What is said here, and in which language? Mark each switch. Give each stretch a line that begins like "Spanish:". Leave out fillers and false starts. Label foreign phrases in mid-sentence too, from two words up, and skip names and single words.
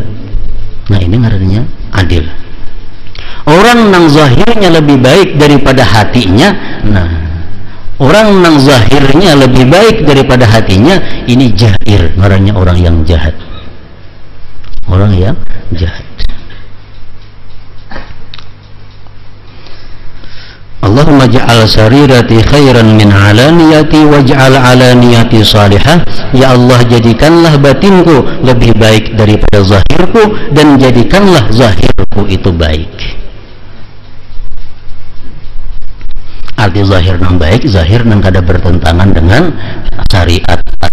Banjar: Nah, ini ngarannya adil. Orang nang zahirnya lebih baik daripada hatinya, nah orang nang zahirnya lebih baik daripada hatinya, ini jair, ngarannya orang yang jahat. Orang yang jahat.
Arabic: اللهم اجعل سريرتي خيرا من علانيتي واجعل علانيتي صالحة.
Indonesian: Ya Allah, jadikanlah batinku lebih baik daripada zahirku, dan jadikanlah zahirku itu baik.
Banjar: Arti zahir nang baik, zahir nang kada bertentangan dengan syariat